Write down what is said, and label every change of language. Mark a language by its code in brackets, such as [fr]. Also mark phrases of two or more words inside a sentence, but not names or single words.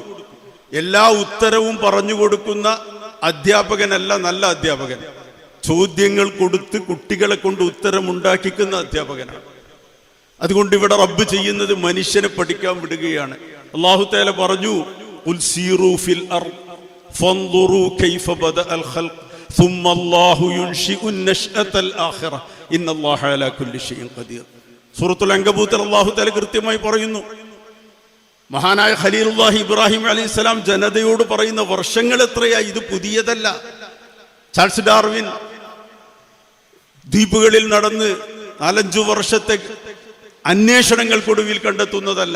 [ml] എല്ലാ ഉത്തരവും പറഞ്ഞു കൊടുക്കുന്ന അധ്യാപകനല്ല നല്ല അധ്യാപകൻ. ചോദ്യങ്ങൾ കൊടുത്ത് കുട്ടികളെ കൊണ്ട് ഉത്തരം ഉണ്ടാക്കിക്കുന്ന അധ്യാപകനാണ്. അതുകൊണ്ട് ഇവിടെ റബ്ബ് ചെയ്യുന്നത് മനുഷ്യനെ പഠിക്കാൻ വിടുകയാണ്. [ar] الله تعالى പറഞ്ഞു, قل سيروا في الأرض فانظروا كيف بدأ الخلق ثم الله ينشئ النشأة الآخرة إن الله على كل شيء قدير. [ml] സൂറത്തുൽ അൻകബൂത്തിൽ [ar] الله تعالى [ml] കൃത്യമായി പറയുന്നു. മഹാനായ ഖലീലുല്ലാഹി ഇബ്രാഹിം അലൈഹിസ്സലാം ജനതയോട് പറയുന്ന വർഷങ്ങൾ എത്രയായി, ഇത് പുതിയതല്ല. ചാൾസ് ഡാർവിൻ ദ്വീപുകളിൽ നടന്ന് 4-5 വർഷത്തെ അന്വേഷണങ്ങൾക്കൊടുവിൽ കണ്ടെത്തുന്നതല്ല.